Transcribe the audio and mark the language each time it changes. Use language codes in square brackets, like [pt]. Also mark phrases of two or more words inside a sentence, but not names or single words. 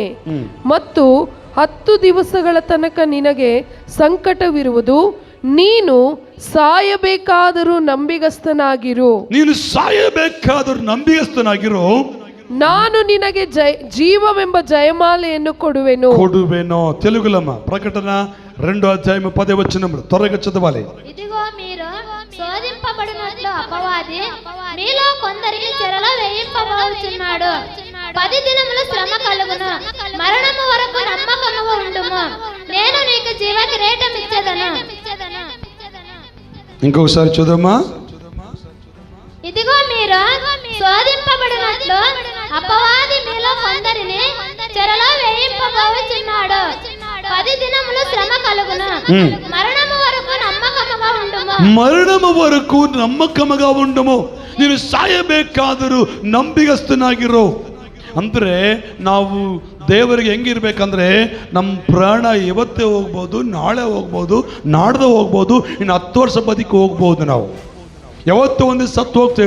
[kn] ಮತ್ತು 10 ದಿವಸಗಳ ತನಕ ನಿನಗೆ ಸಂಕಟವಿರುವುದು. ನೀನು ಸಾಯಬೇಕಾದರೂ ನಂಬಿಗಸ್ತನಾಗಿರು. ನೀನು ಸಾಯಬೇಕಾದರೂ ನಂಬಿಗಸ್ತನಾಗಿರು. ನಾನು ನಿನಗೆ ಜೀವವೆಂಬ ಜಯಮಾಲೆಯನ್ನು ಕೊಡುವೆನು. [te] తెలుగులమ్మ. ప్రకటన 2వ అధ్యాయం 10వ వచనం త్వరగా చదవాలి. ఇదిగో మీరు శోధింపబడినట్లు అపవాది మీలో కొందరిని చెరలో వేయింపబోచున్నాడు. 10 దినములు శ్రమ కలుగును. మరణము వరకు నమ్మకముగా ఉండుము. నేను నీకు జీవ కిరీటం ఇచ్చేదను. ఇంకొకసారి చదవమ్మా. ఇదిగో మీరు శోధింపబడినట్లు అపవాది మీలో కొందరిని చెరలో వేయింపబోచున్నాడు. 10 దినములు శ్రమ కలుగును. మరణము వరకు నమ్మకముగా ఉండుము. మరణము వరకు నమ్మకముగా ఉండుము. [kn] ನೀನು ಸಾಯಬೇಕಾದರೂ ನಂಬಿಗಸ್ತನಾಗಿರೋ. ಅಂದ್ರೆ ನಾವು ದೇವರಿಗೆ ಹೆಂಗಿರ್ಬೇಕಂದ್ರೆ ನಮ್ಮ ಪ್ರಾಣ ಇವತ್ತೇ ಹೋಗ್ಬೋದು, ನಾಳೆ ಹೋಗ್ಬೋದು, ನಾಡ್ದು ಹೋಗ್ಬೋದು, ಇನ್ನು 10 ವರ್ಷ ಬದುಕಿ ಹೋಗ್ಬೋದು. ನಾವು ಯಾವತ್ತೂ ಒಂದು ಸತ್ತು ಹೋಗ್ತೇವೆ.